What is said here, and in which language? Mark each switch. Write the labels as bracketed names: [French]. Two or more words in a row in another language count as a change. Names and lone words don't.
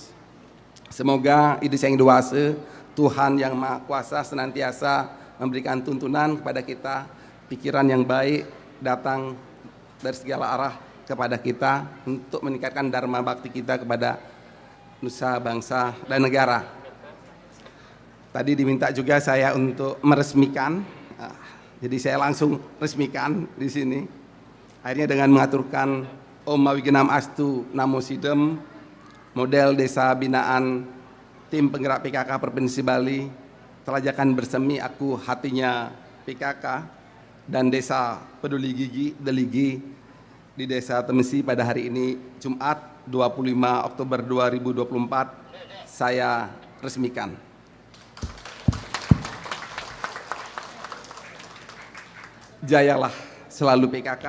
[Indonesian] Semoga Idris Yang Dewasa, Tuhan Yang Maha Kuasa senantiasa memberikan tuntunan kepada kita, pikiran yang baik datang dari segala arah kepada kita untuk meningkatkan dharma bakti kita kepada nusa, bangsa, dan negara. Tadi diminta juga saya untuk meresmikan, jadi saya langsung resmikan di sini. Akhirnya dengan mengaturkan [Sanskrit] Om Mawigenam Astu Namo Sidem, [Indonesian] model desa binaan tim penggerak PKK Provinsi Bali, Telajakan Bersemi Aku Hatinya PKK, dan Desa Peduli Gigi Deligi di Desa Temesi pada hari ini Jumat 25 Oktober 2024 saya resmikan. Jayalah selalu PKK.